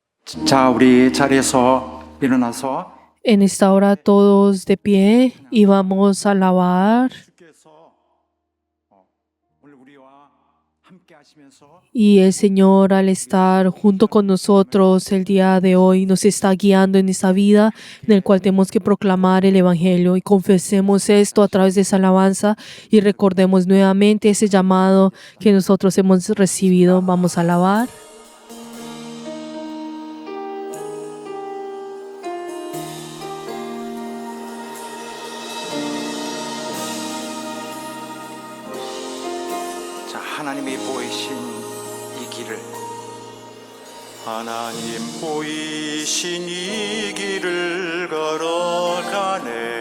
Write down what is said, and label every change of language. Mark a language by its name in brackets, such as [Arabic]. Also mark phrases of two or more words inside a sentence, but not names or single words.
[Korean] 자, 우리 자리에서 일어나서 [Spanish] En esta hora todos de pie y vamos a alabar. [Korean] 주께서 오늘 우리와 함께 하시면서 [Spanish] Y el Señor, al estar junto con nosotros el día de hoy, nos está guiando en esta vida en el cual tenemos que proclamar el Evangelio, y confesemos esto a través de esa alabanza y recordemos nuevamente ese llamado que nosotros hemos recibido. Vamos a alabar. [Korean] 자, 하나님이 보이신 이 길을 하나님 보이신 이 길을 걸어가네